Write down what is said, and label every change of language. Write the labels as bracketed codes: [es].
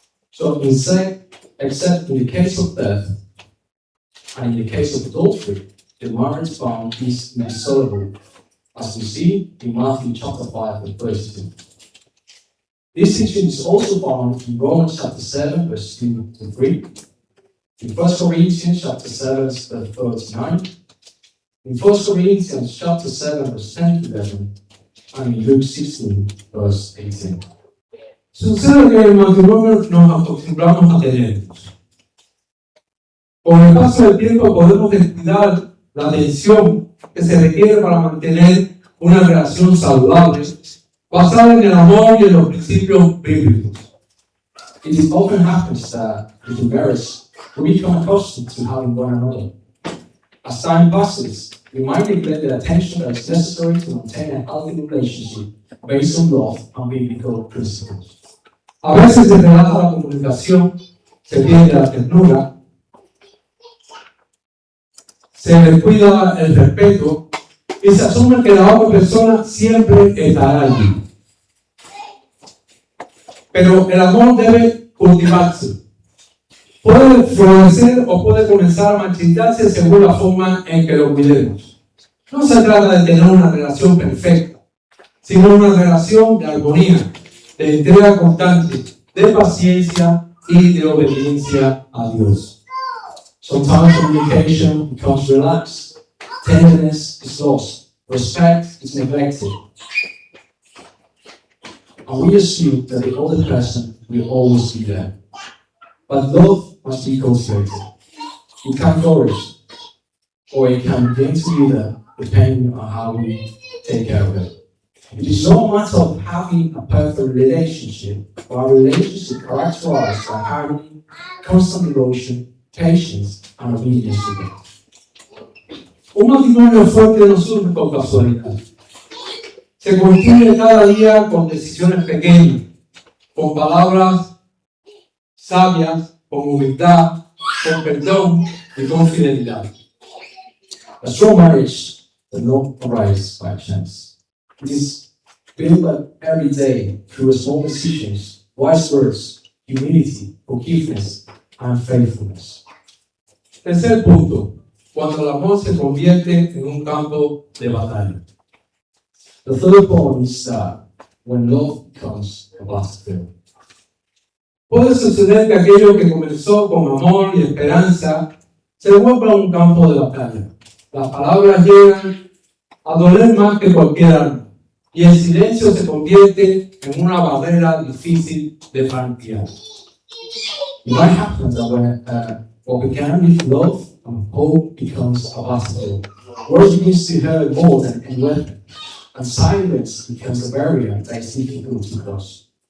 [en] So, except in the case of death and in the case of adultery, the marriage bond is indissoluble, as we see in Matthew chapter 5, verse 32. This teaching is also found in Romans chapter 7, verse 2 to 3, in 1 Corinthians chapter 7, verse 39, in 1 Corinthians chapter 7, verse 10 to 11, and in Luke 16, verse 18. [es] Sucede que en el matrimonio nos acostumbramos a tenernos. Con el paso del tiempo podemos descuidar la atención que se requiere para mantener una relación saludable, basada en el amor y en los principios bíblicos. [en] It often happens that in marriage, we become accustomed to having one another. As time passes, we might neglect the attention that is necessary to maintain a healthy relationship based on love and biblical principles. [es] A veces se relaja la comunicación, se pierde la ternura, se descuida el respeto y se asume que la otra persona siempre estará allí. Pero el amor debe cultivarse. Puede florecer o puede comenzar a marchitarse según la forma en que lo cuidemos. No se trata de tener una relación perfecta, sino una relación de armonía, de entrega constante, de paciencia y de obediencia a Dios. [en] Sometimes communication becomes relaxed, tenderness is lost, respect is neglected, and we assume that the other person will always be there. But love must be cultivated. It can flourish, or it can begin to wither, depending on how we take care of it. It is no matter of having a perfect relationship, but a relationship characterized by harmony, constant devotion, patience, and obedience to God. [es] Un matrimonio fuerte no surge con casualidad. Se construye cada día con decisiones pequeñas, con palabras sabias, con humildad, con perdón y con fidelidad. [en] A strong marriage does not arise by chance. It is built up every day through small decisions, wise words, humility, forgiveness, and faithfulness. [es] Tercer punto, cuando el amor se convierte en un campo de batalla. [en] The third point is that when love becomes a battlefield. [es] Puede suceder que aquello que comenzó con amor y esperanza se vuelva un campo de batalla. Las palabras llegan a doler más que cualquier arma y el silencio se convierte en una barrera difícil de franquear. [en] It might happen that when what began with love and hope becomes a battlefield. Words begins to hurt more than any weapon, and silence becomes a barrier that is difficult to cross.